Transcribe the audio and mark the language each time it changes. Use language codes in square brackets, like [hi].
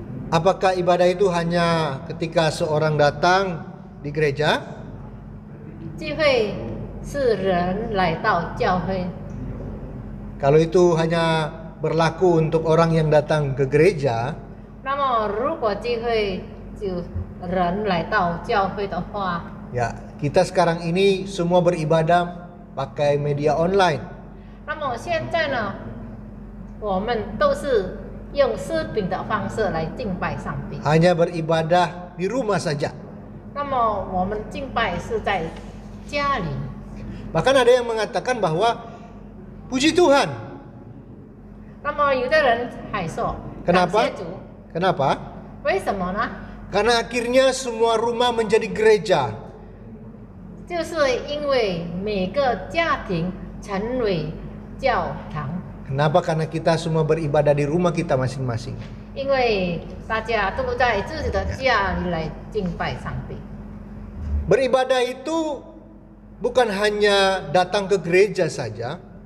[id] Apakah ibadah itu hanya ketika seorang datang di gereja? [zh] 聚会是人来到教会， [id] Kalau itu hanya berlaku untuk orang yang datang ke gereja, [zh] 那么如果聚会就人来到教会的话， [id] ya kita sekarang ini semua beribadah pakai media online. [zh] 那么现在呢，我们都是用视频的方式来敬拜上帝。 [id] Hanya beribadah di rumah saja. [zh] 那么我们敬拜是在家里。 [id] Bahkan ada yang mengatakan bahwa puji Tuhan. [zh] 那么有的人还说，感 [id] Kenapa? [zh] 谢主， [id] Kenapa? [zh] 为什么呢？ [id] Karena akhirnya semua rumah menjadi gereja. [zh] 就是因为每个家庭成为教堂， [id] Kenapa? Karena kita semua beribadah di rumah kita masing-masing. [zh] 因为大家都在自己的家里来敬拜上帝。 [id] Beribadah itu bukan hanya datang ke gereja saja,